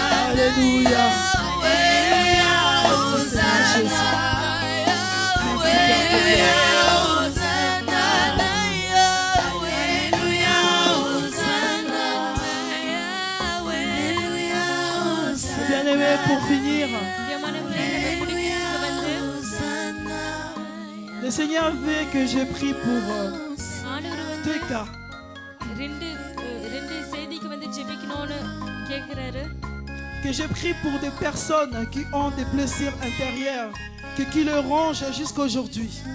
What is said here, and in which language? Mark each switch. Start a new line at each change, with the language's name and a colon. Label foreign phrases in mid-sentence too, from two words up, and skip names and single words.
French: Alléluia. Alléluia, Hosanna. Alléluia, Hosanna. Alléluia, Hosanna. Alléluia, Hosanna. Bien-aimé, pour finir, le Seigneur veut que je prie pour deux cas. Que je prie pour des personnes qui ont des blessures intérieures, qui le rongent jusqu'aujourd'hui.